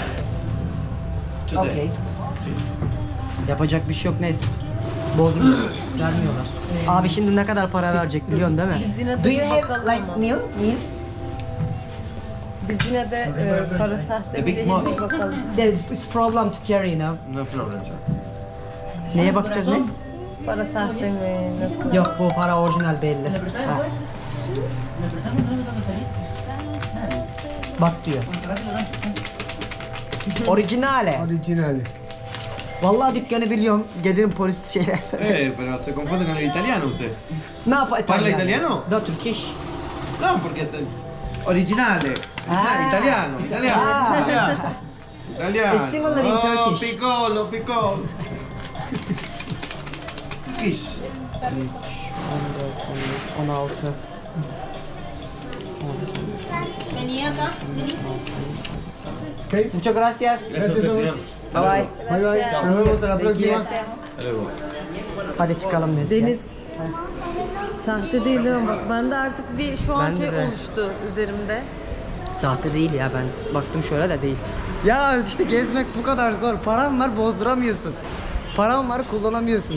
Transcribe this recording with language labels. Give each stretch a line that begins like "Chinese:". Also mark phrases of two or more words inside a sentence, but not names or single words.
Turkish: Okay. Yapacak bir şey yok neyse. Bozmuyor. Vermiyorlar. Abi şimdi ne kadar para verecek biliyorsun değil mi? Biz yine de
English: Do you
Turkish: bir
English: have
Turkish: bakalım
English: like
Turkish: ama.
English: meals?
Turkish: Biz yine de para sahte bir bakalım.
English: It's problem to carry now. No problem, sir.
Turkish: Neye bakacağız biz? Para sahte mi? Nasıl? Yok bu para orijinal belli. Ha. Bak diyor. Orijinale. Original. Vallahi dükkanı biliyorum. Gelirim polis şeyler söylüyor.
Spanish: Pero se confunde con el italiano usted.
Turkish: Ne yapayım?
Italian: Parla italiano?
English: No, Turkish.
Spanish: No, porque originale. Ah.
Italian: Italiano, italiano, Ah. italiano. Italiano.
English: It's similar in Oh, Turkish.
Italian: piccolo, piccolo.
English: Turkish. 16. Okay.
Spanish: Muchas gracias. Gracias, señor.
English: Bye bye. Bye bye.
Spanish: Nos vemos hasta la próxima.
Turkish: Hadi çıkalım dedi. Deniz sahte değil değil mi? Bak bende artık bir şu an Ben şey de. oluştu üzerimde. Sahte değil ya ben baktım şöyle de değil. Ya işte gezmek bu kadar zor. Paran var bozduramıyorsun. Paran var kullanamıyorsun.